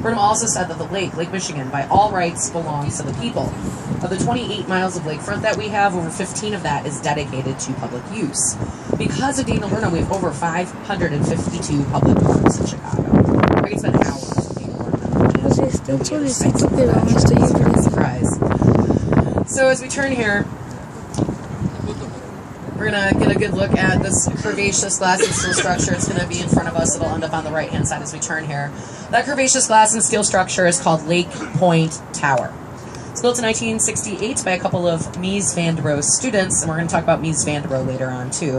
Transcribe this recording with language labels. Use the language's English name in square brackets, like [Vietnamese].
[English] Burnham also said that the Lake Michigan, by all rights belongs to the people. Of the 28 miles of lakefront that we have, over 15 of that is dedicated to public use. Because of Daniel Burnham, we have over 552 public parks in Chicago. I could spend hours with Daniel Burnham. [Spanish] Pues está un solecito, pero aún estoy enfriando. [English] Surprise. So as we turn here, we're going to get a good look at this curvaceous glass and steel structure. It's going to be in front of us. It'll end up on the right-hand side as we turn here. That curvaceous glass and steel structure is called Lake Point Tower. It's built in 1968 by a couple of Mies van der Rohe students, and we're going to talk about Mies van der Rohe later on, too.